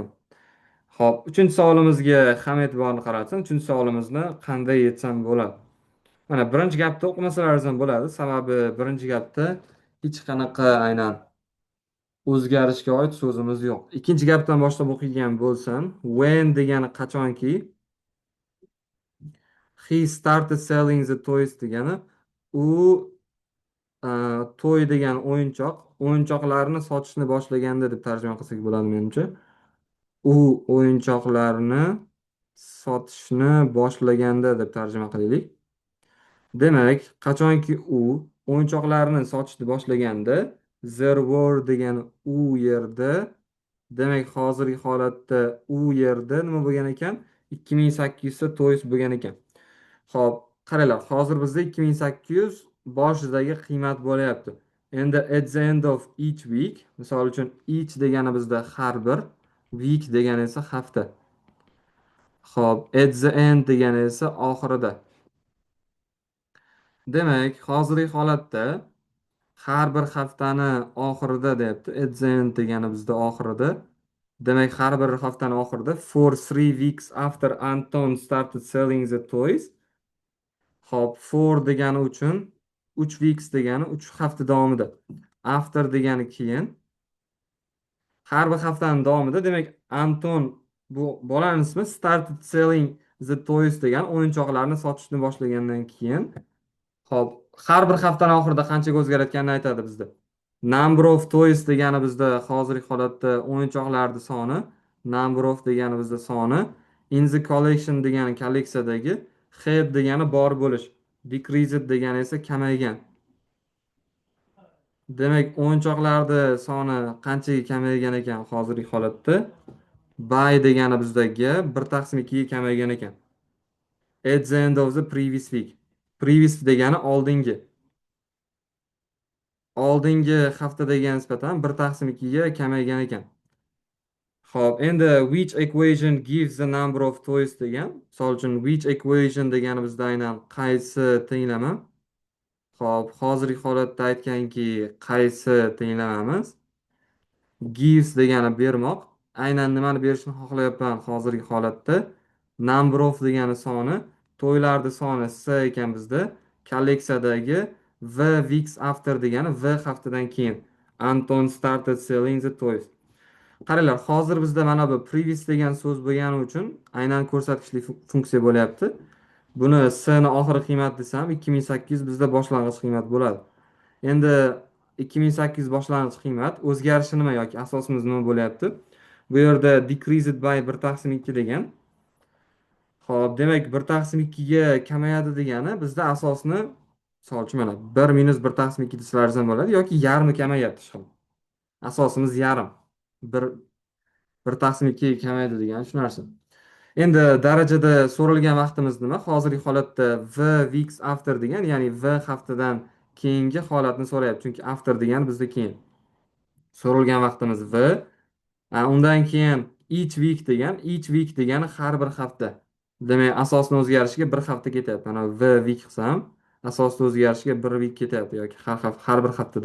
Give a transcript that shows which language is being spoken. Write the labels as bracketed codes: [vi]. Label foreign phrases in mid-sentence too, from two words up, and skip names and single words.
[uz] Xo'p, uchinchi savolimizga ham e'tiborni qaratsin. Uchinchi savolimizni qanday yechsam bo'ladi? Mana birinchi gapni o'qimasalaringiz ham bo'ladi. Sababi birinchi gapda hech qanaqa aynan o'zgarishga oid so'zimiz yo'q. Ikkinchi gapdan boshlab o'qigan bo'lsam, when degani qachonki, [en] he started selling the toys [uz] degani u to'y degan o'yinchoqlarni sotishni boshlaganda deb tarjima qilsak bo'ladi menimcha. u o'yinchoqlarni sotishni boshlaganda deb tarjima qilaylik. Demak, qachonki u o'yinchoqlarni sotishni boshlaganda, [en] there were [uz] degani u yerda, demak hozirgi holatda u yerda nima bo'lgan ekan? 2800 ta to'ys bo'lgan ekan. Xo'p, qaranglar, hozir bizda 2800 boshidagi qiymat bo'lyapti. Endi [en] at the end of each week, [uz] misol uchun each degani bizda har bir, week degani esa hafta. Xo'p, [en] at the end [uz] degani esa oxirida. Demak, hozirgi holatda har bir haftani oxirida deyapti. [en] At the end [uz] degani bizda oxirida. Demak, har bir haftani oxirida [en] for 3 weeks after Anton started selling the toys. [uz] Hop, for degani uchun 3 weeks degani 3 hafta davomida. After degani keyin. Har bir haftaning davomida, demak, Anton bu bolaning ismi [en] started selling the toys [uz] degan o'yinchoqlarni sotishni boshlagandan keyin. Hop, har bir haftaning oxirida qanchaga o'zgarayotganini aytadi bizda. [en] Number of toys [uz] degani bizda hozirgi holatda o'yinchoqlarning soni, [en] number of [uz] degani bizda soni, [en] in the collection [uz] degani kolleksiyadagi, had degani bor bo'lish, decreased degani esa kamaygan. Demak, o'yinchoqlarning soni qanchaga kamaygan ekan hozirgi holatda? By degani bizdagi 1/2 ga kamaygan ekan. [en] At the end of the previous week. [uz] Previous degani oldingi. Oldingi haftaga nisbatan 1/2 ga kamaygan ekan. Xo'p, endi [en] which equation gives the number of toys [uz] degan. Misol uchun [en] which equation [uz] degani bizda aynan qaysi tenglama. Xo'p, hozirgi holatda aytganki, qaysi tenglamamiz? Gives degani bermoq. Aynan nimani berishni xohlayapman hozirgi holatda? [en] Number of [uz] degani soni, to'ylarning soni s ekan bizda. Kolleksiyadagi v [en] weeks after [uz] degani v haftadan keyin. [en] Anton started selling the toys. [uz] Qaranglar, hozir bizda mana bu previous degan so'z bo'lgani uchun aynan ko'rsatkichli funksiya bo'lyapti. Buni s ni oxirgi qiymat desam 2800 bizda boshlang'ich qiymat bo'ladi. Endi 2800 boshlang'ich qiymat o'zgarishi nima yoki asosimiz nima bo'lyapti? Bu yerda [en] decreased by [uz] 1/2 degan. Xo'p, demak 1/2 ga kamayadi degani bizda asosni, misol uchun mana 1 minus 1/2 desalar ham bo'ladi yoki yarmi kamayapti shu. Asosimiz yarim. 1/2 kamaydi degan shu narsa. Endi darajada so'ralgan vaqtimiz nima? Hozirgi holatda v [en] weeks after [uz] degan, ya'ni v haftadan keyingi holatni so'rayapti. Chunki after degani bizda keyin. So'ralgan vaqtimiz v. Undan keyin [en] each week [uz] degani har bir hafta. Demak, asosni o'zgarishiga bir hafta ketyapti. Mana v week qilsam, asosni o'zgarishiga bir week ketyapti yoki har bir haftada.